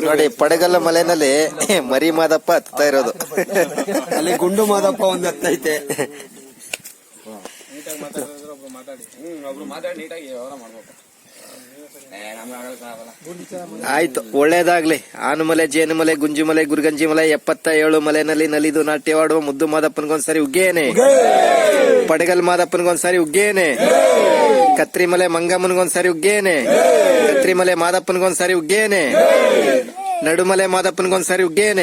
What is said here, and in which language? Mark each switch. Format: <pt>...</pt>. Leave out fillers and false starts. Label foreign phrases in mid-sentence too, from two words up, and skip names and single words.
<kn>ನೋಡಿ ಪಡಗಲ್ಲು ಮಲೆನಲ್ಲಿ ಮರಿ ಮಾದಪ್ಪ ಹತ್ತಾ ಇರೋದು. ಅಲ್ಲಿ ಗುಂಡು ಮಾದಪ್ಪ ಒಂದ್ ಹತ್ತೈತೆ. ಆಯ್ತು, ಒಳ್ಳೇದಾಗ್ಲಿ. ಆನುಮಲೆ, ಜೇನುಮಲೆ, ಗುಂಜುಮಲೆ, ಗುರುಗಂಜಿಮಲೆ 77 ಮಲೆನಲ್ಲಿ ನಲಿದು ನಾಟ್ಯವಾಡುವ ಮುದ್ದು ಮಾದಪ್ಪನಿಗೊಂದ್ಸರಿ ಉಗ್ಗೇನೆ. ಪಡಗಲ್ ಮಾದಪ್ಪನಿಗೊಂದ್ಸರಿ ಉಗ್ಗೇನೆ. ಕತ್ರಿಮಲೆ ಮಂಗಮ್ಮನಿಗೊಂದ್ಸರಿ ಉಗ್ಗೇನೆ. ಕತ್ರಿಮಲೆ ಮಾದಪ್ಪನಿಗೊಂದ್ಸರಿ ಉಗ್ಗೇನೆ. ನಡುಮಲೆ ಮಾದಪ್ಪನಿಗೊಂದ್ಸರಿ ಉಗ್ಗೇನೆ.</kn>